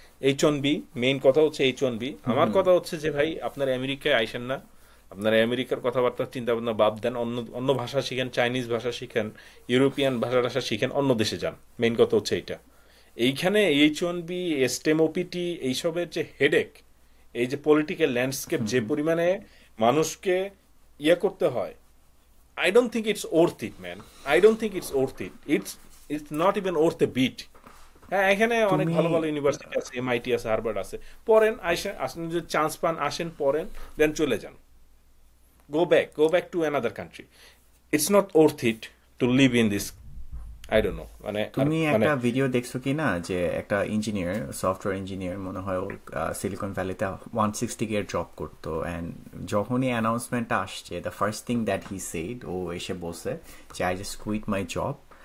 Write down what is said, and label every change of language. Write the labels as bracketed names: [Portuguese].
[Bangla] H one B, main কথা হচ্ছে H one B. আমার কথা হচ্ছে যে ভাই, আপনারা আমেরিকায় আইসেন না, আপনারা আমেরিকার কথাবার্তা চিন্তা ভাবনা বাদ দেন, অন্য অন্য ভাষা শিখেন, চাইনিজ ভাষা শিখেন, ইউরোপিয়ান ভাষা টাষা শিখেন, অন্য দেশে যান। মেইন কথা হচ্ছে এইটা। এইখানে এইচ ওয়ান বি, এসটেম, ওপিটি, এইসবের যে হেডেক, এই যে পলিটিক্যাল ল্যান্ডস্কেপ যে পরিমাণে মানুষকে ইয়ে করতে হয়, [English] I don't think it's worth it, man. I don't think it's worth it. It's not even worth a beat. [Bangla] হ্যাঁ, এখানে অনেক তুমি ভালো ভালো ইউনিভার্সিটি আছে, এমআইটি আছে, হার্ভার্ড আছে। পড়েন, আসেন, আসেন, যদি চান্স পান আসেন, পড়েন, দেন চলে যান। [English] Go back to another country. It's not worth it to live in this. I don't know. [Bangla] মানে আর তুমি মানে একটা ভিডিও দেখছো কি না, যে একটা ইঞ্জিনিয়ার, সফটওয়্যার ইঞ্জিনিয়ার মনে হয়, ও সিলিকন ভ্যালিতে 160K এর জব করতো, অ্যান্ড যখনই অ্যানাউন্সমেন্টটা আসছে, [English] the first thing that he said, [Bangla] ও এসে বলছে যে [English] I just quit my job.